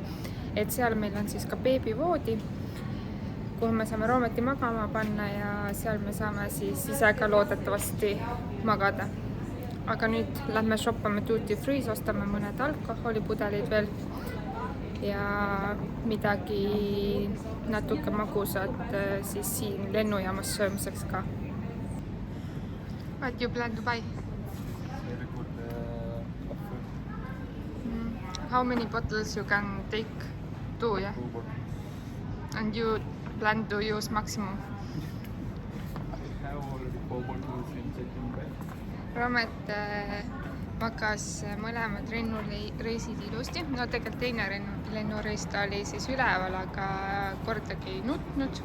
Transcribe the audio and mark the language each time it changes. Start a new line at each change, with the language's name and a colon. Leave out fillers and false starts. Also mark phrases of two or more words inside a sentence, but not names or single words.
Estonian: Et seal meil on siis ka beebivoodi, kuhu me saame Rometi magama panna ja seal me saame siis ise ka loodetavasti magada. Aga nüüd lähme shoppame Duty Free's, ostame mõned alkoholipudelid veel ja midagi natuke magusat siis siin lennujaamas söömiseks ka.
English: What you plan to buy? Very good coffee. How many bottles you can take? 2, yeah? 2 bottles. And you plan to use maximum? I have already 4 bottles in checking bag.
Estonian: Romet magas mõlemad lennureisid ilusti. No tegelikult teine lennureis ta oli siis üleval, aga kordagi ei nutnud.